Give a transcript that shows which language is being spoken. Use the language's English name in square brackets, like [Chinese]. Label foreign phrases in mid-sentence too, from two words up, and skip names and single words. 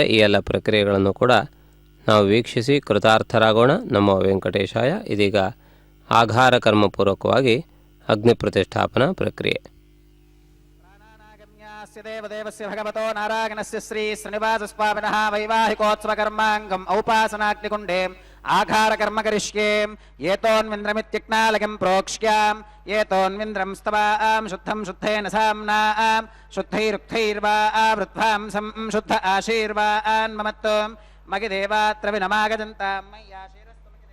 [Kannada] ಈ ಎಲ್ಲ ಪ್ರಕ್ರಿಯೆಗಳನ್ನು ಕೂಡ ನಾವು ವೀಕ್ಷಿಸಿ ಕೃತಾರ್ಥರಾಗೋಣ. ನಮ್ಮ ವೆಂಕಟೇಶಾಯ. ಇದೀಗ ಆಘಾರ ಕರ್ಮಪೂರ್ವಕವಾಗಿ ಅಗ್ನಿ ಪ್ರತಿಷ್ಠಾಪನಾ ಪ್ರಕ್ರಿಯೆ. [Sanskrit] ದೇವದೇವಸ್ಯ ಭಗವತೋ ನಾರಾಯಣಸ್ಯ ಶ್ರೀ ಶ್ರೀನಿವಾಸಸ್ವಾಮಿನಃ ವೈವಾಹಿಕೋತ್ಸವ ಕರ್ಮಾಂಗಂ ಔಪಾಸನಾಗ್ನಿಕುಂಡೇ ಆಘಾರ ಕರ್ಮ ಕರಿಷ್ಯೇ. ಏತೋನ್ವಿಂದ್ರಮಿತ್ಯಕ್ನಾಲಕಂ ಪ್ರೋಕ್ಷ್ಯಾಂ ಏತೋನ್ವಿಂದ್ರಂ ಸ್ತವಾಂ ಶುದ್ಧಂ ಶುದ್ಧೇನ ಸಾಮ್ನಾಂ ಶುದ್ಧೈರುಕ್ತೈರ್ವಾ ವೃದ್ಧಾಂ ಸಂ ಶುದ್ಧ ಆಶೀರ್ವಾನ್ ಮಮತ್ತೋ ಮಗಿ ದೇವಾತ್ರ ವಿನಮಾಗಜಂತಾಂ ಮಯ್ಯಾಶೀರಸ್ತು ಮಗಿ